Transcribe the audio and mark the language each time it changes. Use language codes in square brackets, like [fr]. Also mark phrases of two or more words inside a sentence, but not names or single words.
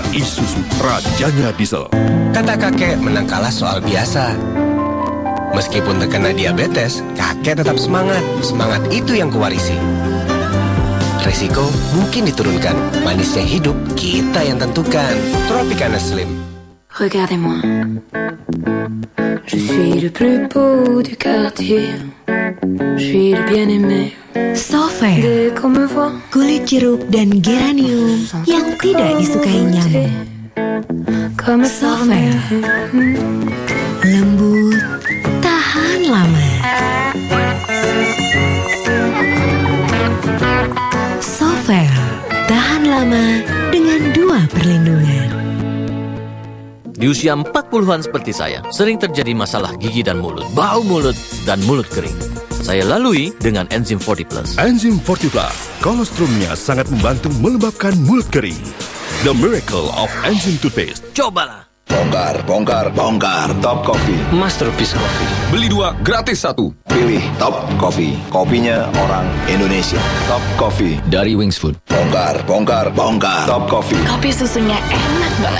[id] Isuzu, rajanya diesel. Kata kakek menang kalah soal biasa. Meskipun terkena diabetes, kakek tetap semangat. Semangat itu yang kuwarisi. Resiko mungkin diturunkan. Manisnya hidup kita yang tentukan. Tropicana Slim. [fr] Regardez-moi, je suis le plus beau du quartier, je suis le bien-aimé. [id] Sofair, kulit jeruk dan geranium yang tidak disukai nyamuk. Sofair, lembut, tahan lama. Sofair, tahan lama dengan 2 perlindungan. Di usia 40-an seperti saya, sering terjadi masalah gigi dan mulut, bau mulut, dan mulut kering. Saya lalui dengan Enzim 40 Plus. Enzim 40 Plus, kolostrumnya sangat membantu melembabkan mulut kering. [en] The miracle of enzim toothpaste. [id] Cobalah. Bongkar, bongkar, bongkar. Top Coffee. Masterpiece Coffee. Beli 2, gratis 1. Pilih Top Coffee. Kopinya orang Indonesia. Top Coffee. Dari Wings Food. Bongkar, bongkar, bongkar. Top Coffee. Kopi susunya enak banget.